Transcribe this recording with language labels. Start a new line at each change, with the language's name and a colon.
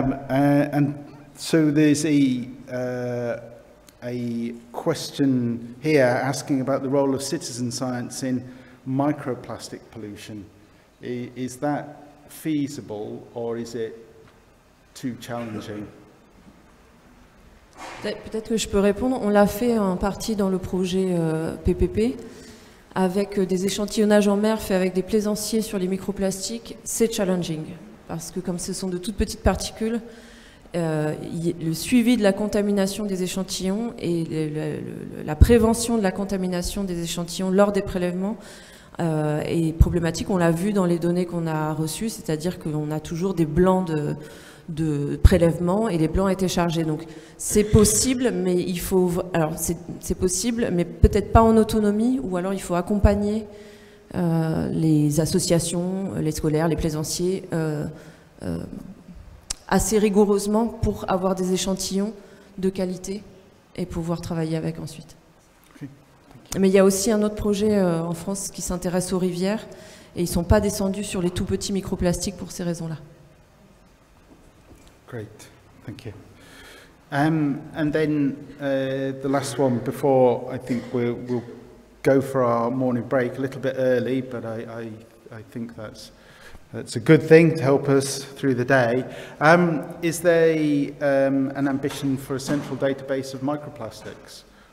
English: And so there's a question here asking about the role of citizen science in microplastic pollution. Is that feasible, or is it too challenging?
French: Peut-être que je peux répondre. On l'a fait en partie dans le projet PPP, avec des échantillonnages en mer faits avec des plaisanciers sur les microplastiques. C'est challenging, parce que comme ce sont de toutes petites particules, le suivi de la contamination des échantillons et la prévention de la contamination des échantillons lors des prélèvements est problématique. On l'a vu dans les données qu'on a reçues, c'est-à-dire qu'on a toujours des blancs de prélèvement et les blancs étaient chargés. Donc c'est possible, mais il faut, alors c'est possible, mais peut-être pas en autonomie, ou alors il faut accompagner les associations, les scolaires, les plaisanciers assez rigoureusement pour avoir des échantillons de qualité et pouvoir travailler avec ensuite. Okay. Mais il y a aussi un autre projet en France qui s'intéresse aux rivières, et ils ne sont pas descendus sur les tout petits microplastiques pour ces raisons-là.
English: Great, thank you. And then the last one before I think we'll go for our morning break a little bit early, but I think that's a good thing to help us through the day. Is there an ambition for a central database of microplastics?